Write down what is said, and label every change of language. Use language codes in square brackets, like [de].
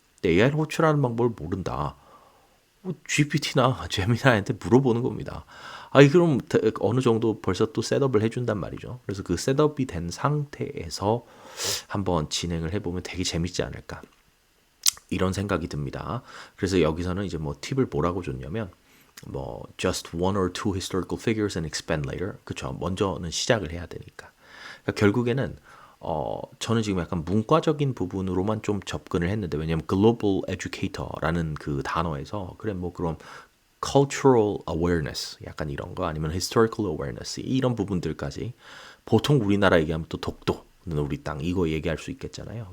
[ko] 근데 AI를 호출하는 방법을 모른다. GPT나 제미나이한테 물어보는 겁니다. 그럼 어느 정도 벌써 또 셋업을 해준단 말이죠. 그래서 그 셋업이 된 상태에서 한번 진행을 해보면 되게 재밌지 않을까. 이런 생각이 듭니다. 그래서 여기서는 이제 뭐 팁을 뭐라고 줬냐면 뭐 [en] just one or two historical figures and expand later. [ko] 그쵸? 먼저는 시작을 해야 되니까. 그러니까 결국에는 저는 지금 약간 문과적인 부분으로만 좀 접근을 했는데 왜냐면 [en] global educator [ko] 라는 그 단어에서 그래 뭐 그럼 [en] cultural awareness [ko] 약간 이런 거 아니면 [en] historical awareness [ko] 이런 부분들까지 보통 우리나라 얘기하면 또 독도 우리 땅 이거 얘기할 수 있겠잖아요.